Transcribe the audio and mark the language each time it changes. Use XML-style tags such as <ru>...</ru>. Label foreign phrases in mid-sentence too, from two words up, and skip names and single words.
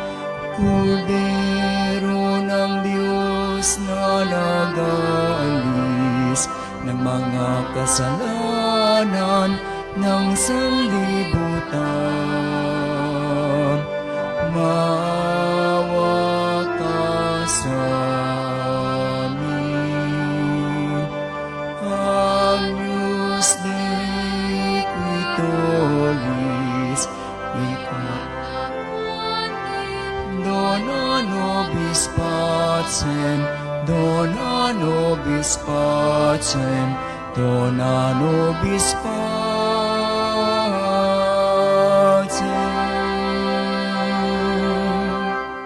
<tl>Kordero ng Diyos na nag-aalis ng mga kasalanan ng sanlibutan. Maawa ka sa amin.</tl> <la>Agnus Dei qui tollis dona nobis pacem, dona nobis pacem, dona nobis pacem.</la>